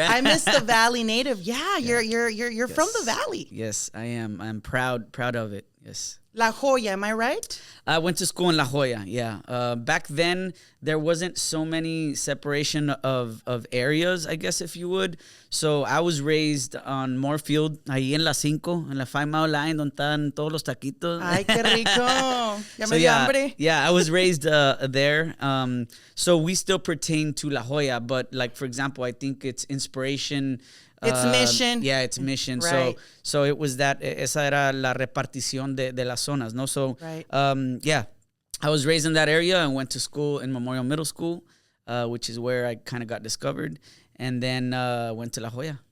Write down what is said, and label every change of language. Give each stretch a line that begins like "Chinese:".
English: I miss the Valley native. Yeah, you're from the Valley. Yes, I am. I'm proud of it. Yes. La Jolla, am I right? I went to school in La Jolla, yeah. Back then, there wasn't so many separation of areas, I guess, if you would. So I was raised on Moorfield,
Spanish: ahí en la 5, en la 5 Mile Line, donde están todos los taquitos. Ay, qué rico. Ya me dio hambre.
English: Yeah, I was raised there. So we still pertain to La Jolla, but like, for example, I think it's inspiration. It's mission. Yeah, it's mission. Right. So it was that,
Spanish: esa era la repartición de las zonas, no? So,
English: right. Yeah, I was raised in that area and went to school in Memorial Middle School, which is where I kind of got discovered, and then went to La Jolla.